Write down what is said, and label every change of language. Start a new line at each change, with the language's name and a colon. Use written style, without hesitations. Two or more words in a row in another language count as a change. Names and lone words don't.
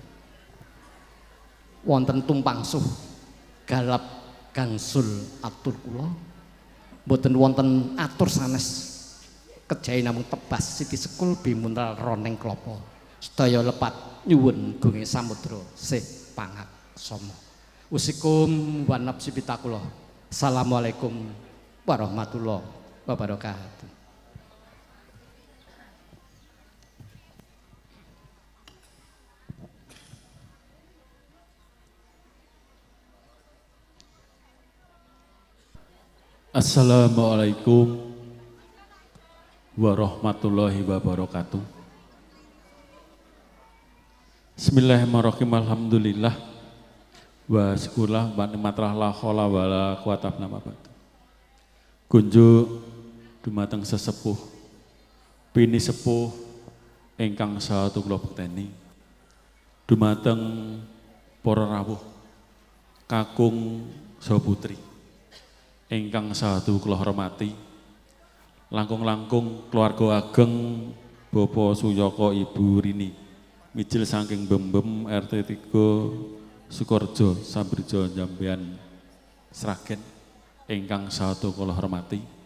Javanese: wonten tumpangsuh galap gangsul atur kula mboten wonten atur sanes kejawi namung tebas siti sekul bimuntal roneng klopo sedaya lepat nyuwun gunge samudra sih pangaksama
Arabic: أوصيكم ونفسي بتقوى الله. السلام عليكم ورحمة الله وبركاته. السلام عليكم ورحمة الله وبركاته. Bismillahirrahmanirrahim. الحمد لله والشكر لله والنعمة لله لا حول ولا قوة إلا بالله.
Javanese: Kunjuk dumateng sesepuh pini sepuh ingkang saha kula bekteni dumateng para rawuh kakung saha putri ingkang sadhu kula hormati, langkung-langkung keluarga ageng Bapak Suyoko Ibu Rini, mijil saking Bembem RT 3 Sukorejo Sambrejo Jambean Sragen ingkang sadhu kula hormati.